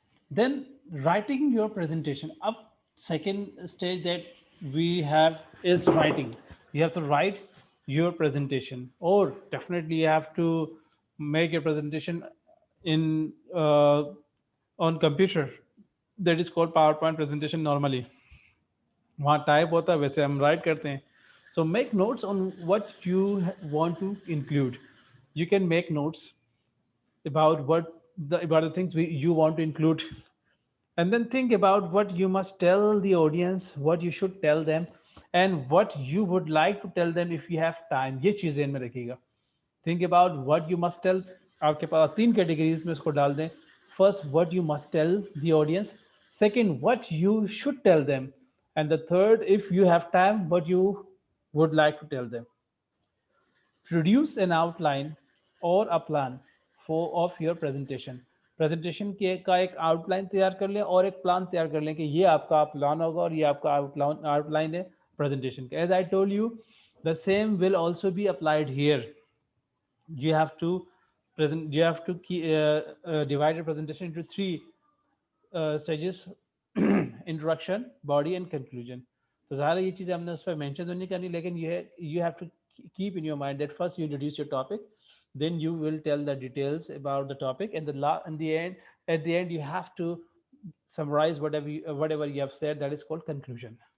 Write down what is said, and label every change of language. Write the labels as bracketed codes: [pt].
[en] Then writing your presentation. Up second stage that we have is writing. You have to write your presentation, or definitely you have to make your presentation in on computer. That is called PowerPoint presentation normally. [hi] वहाँ type होता है वैसे हम right करते हैं. [en] So make notes on what you want to include. You can make notes about the things you want to include, and then think about what you must tell the audience, what you should tell them, and what you would like to tell them if you have time. [hi] ये चीज़ ध्यान में रखिएगा. [en] Think about what you must tell. [hi] आपके पास तीन categories में उसको डाल दें. [en] First, what you must tell the audience. Second, what you should tell them. And the third, if you have time, what you would like to tell them. Produce an outline or a plan of your presentation. [hi] Presentation के का एक outline तैयार कर लें और एक plan तैयार कर लें कि ये आपका प्लान होगा और ये आपका आउटलाइन है प्रेजेंटेशन का. [en] As I told you, the same will also be applied here. You have to divide your presentation into three stages: introduction, body and conclusion. [hi] तो ज़ाहिर है ये चीज़ हमने उस पर मेंशन तो नहीं करनी, लेकिन ये [en] you have to keep in your mind that first you introduce your topic, then you will tell the details about the topic, and at the end you have to summarize whatever you have said. That is called conclusion.